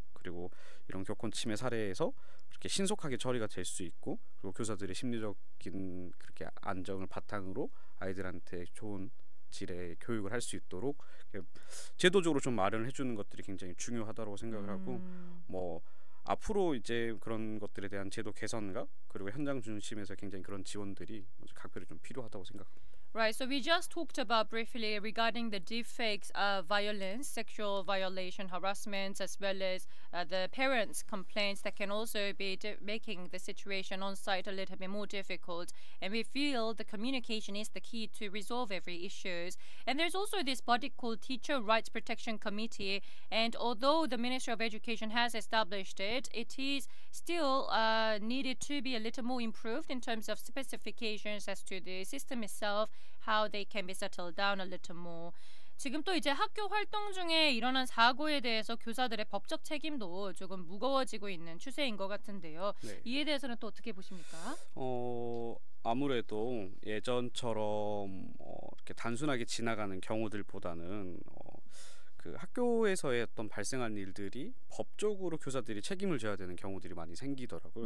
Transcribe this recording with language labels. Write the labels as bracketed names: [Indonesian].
[Korean] 그리고 이런 교권 침해 사례에서 그렇게 신속하게 처리가 될 수 있고 그리고 교사들의 심리적인 그렇게 안정을 바탕으로 아이들한테 좋은 질의 교육을 할 수 있도록 제도적으로 좀 마련을 해주는 것들이 굉장히 중요하다고 생각을 하고 뭐 앞으로 이제 그런 것들에 대한 제도 개선과 그리고 현장 중심에서 굉장히 그런 지원들이 각별히 좀 필요하다고 생각합니다. [English] Right, so we just talked about briefly regarding the deepfakes violence, sexual violation, harassment, as well as the parents' complaints that can also be making the situation on site a little bit more difficult. And we feel the communication is the key to resolve every issues. And there's also this body called Teacher Rights Protection Committee. And although the Ministry of Education has established it, it is still needed to be a little more improved in terms of specifications as to the system itself, how they can be settled down a little more. [Korean] 지금 또 이제 학교 활동 중에 일어난 사고에 대해서 교사들의 법적 책임도 조금 무거워지고 있는 추세인 것 같은데요. 네. 이에 대해서는 또 어떻게 보십니까? 아무래도 예전처럼 이렇게 단순하게 지나가는 경우들보다는 그 학교에서의 어떤 발생한 일들이 법적으로 교사들이 책임을 져야 되는 경우들이 많이 생기더라고요.